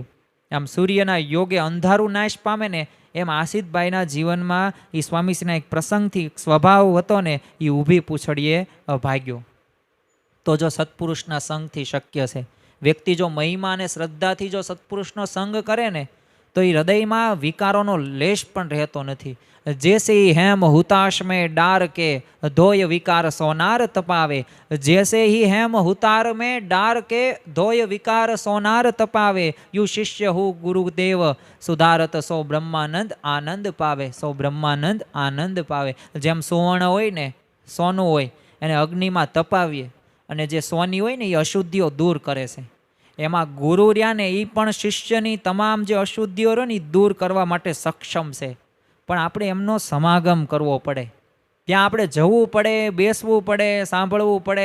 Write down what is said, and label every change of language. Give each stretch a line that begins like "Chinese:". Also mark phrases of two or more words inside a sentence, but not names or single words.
Gujarati: આમ સૂર્યના યોગે અંધારું નાશ પામે ને એમ આશિતભાઈના જીવનમાં એ સ્વામીશ્રીના એક પ્રસંગથી સ્વભાવ હતો ને એ ઊભી પૂંછડીએ ભાગ્યો. તો જો સત્પુરુષના સંગથી શક્ય છે. વ્યક્તિ જો મહિમા અને શ્રદ્ધાથી જો સત્પુરુષનો સંગ કરે ને તો એ હૃદયમાં વિકારોનો લેશ પણ રહેતો નથી.
Hindi: जैसे ही हेम हुताश में डार के धोय विकार सोनार तपावे, जैसे ही हेम हुतार में डार के धोय विकार सोनार तपावे, यू शिष्य हूँ गुरुदेव सुधारत सो ब्रह्मानंद आनंद पावे, सो ब्रह्मानंद आनंद पावे.
Gujarati: જેમ સુવર્ણ હોય ને सोનું હોય એને અગ્નિમાં તપાવીએ અને જે સોની હોય ને એ અશુદ્ધિઓ દૂર કરે છે. એમાં ગુરુ રહ્યા ને એ પણ શિષ્યની તમામ જે અશુદ્ધિઓ રહે ને એ દૂર કરવા માટે સક્ષમ છે. પણ આપણે એમનો સમાગમ કરવો પડે, ત્યાં આપણે જવું પડે, બેસવું પડે, સાંભળવું પડે.